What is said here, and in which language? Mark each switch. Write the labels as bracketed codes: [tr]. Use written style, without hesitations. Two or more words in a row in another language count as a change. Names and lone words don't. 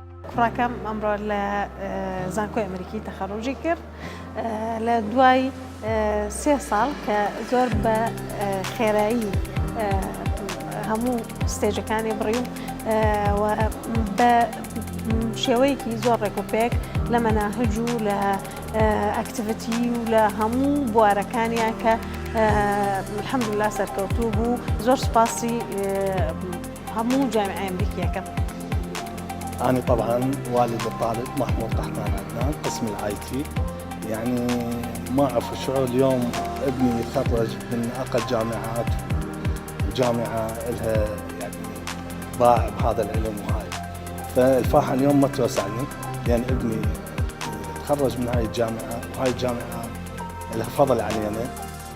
[ckb] کوڕەکەم ئەمڕۆ لە زانکۆی ئەمریکی تەخەڕوجی کرد لە دوای 3 ساڵ کە زۆر بە خێرایی هەموو ستێجەکانی بڕیم و بە شێوەیەکی زۆر ڕێکوپێک لە مەناهج و لە ئەکتیڤیتی و لە هەموو بوارەکانیان کە الحەمدوللا سەرکەوتوو بوو. زۆر سپاسی هەموو جامعەی ئەمریکیەکە. [ar] أنا طبعا والد الطالب محمود قحطان عدنان قسم الآي تي. يعني ما أعرف شعور اليوم ابني يتخرج من أقل جامعات وجامعة لها يعني باع بهذا العلم وهاي، فالفرحة اليوم ما توسعني لأن ابني تخرج من هاي الجامعة وهاي الجامعة لها فضل علينا.